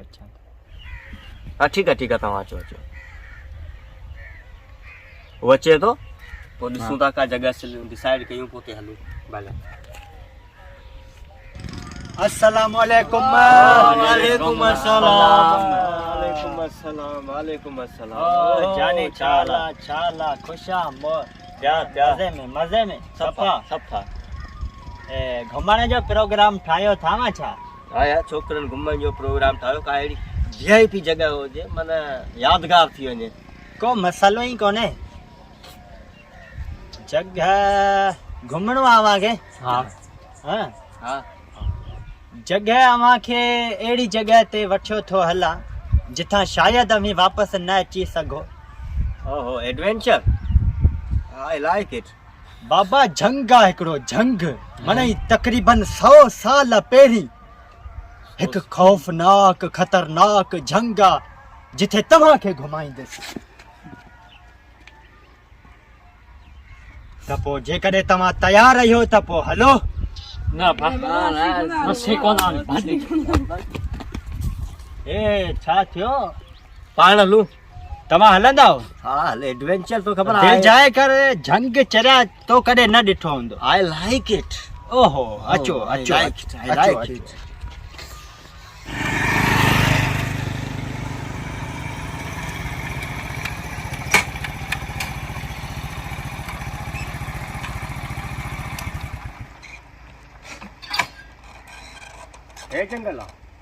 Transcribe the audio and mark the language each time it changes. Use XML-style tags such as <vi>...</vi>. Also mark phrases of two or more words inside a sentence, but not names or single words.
<sd>हा ठीकु आहे तव्हां अचो उहो अचे थो पोइ ॾिसूं था का जॻह डिसाइड कयूं पोइ हुते हलूं। भले</sd> <ar>السلام عليكم. وعليكم السلام وعليكم السلام.</ar> <hi>जाने चाला खुशा मज़े में</hi> <sd>सफ़ा घुमण जो प्रोग्राम ठाहियो थावा छा? हा यार छोकिरनि घुमण जो प्रोग्राम ठाहियो का अहिड़ी VIP जॻह हुजे माना यादगार थी वञे। को मसलो ही कोन्हे जगह घुमणो आहे अव्हांखे। हाँ हाँ हाँ जगह अव्हांखे अहिड़ी जॻह ते वठियो थो हलां जिथां शायदि अमी वापसि न अची सघो।</sd> <en>ओहो एडवेंचर। I like it.</en> <sd>बाबा झंग आहे हिकिड़ो झंग माना तक़रीबन 100 साल पहिरीं हिकु खौफ़नाक ख़तरनाक झंग आहे जिथे तव्हांखे घुमाईंदुसि। त पोइ जेकॾहिं तव्हां तयारु आहियो त पोइ हलो। ना बस कौन ए छा थियो? पाण हलूं। तव्हां हलंदव? हा हल एडवेंचर तो ख़बर दिलि आहे। जाए कर झंग चरिया तो कॾहिं न ॾिठो हूंदो।</sd> <en>I like it.</en> <sd>ओहो अचो अचो</sd> <en>I like it.</en> <sd>हे जंगल आहे।</sd>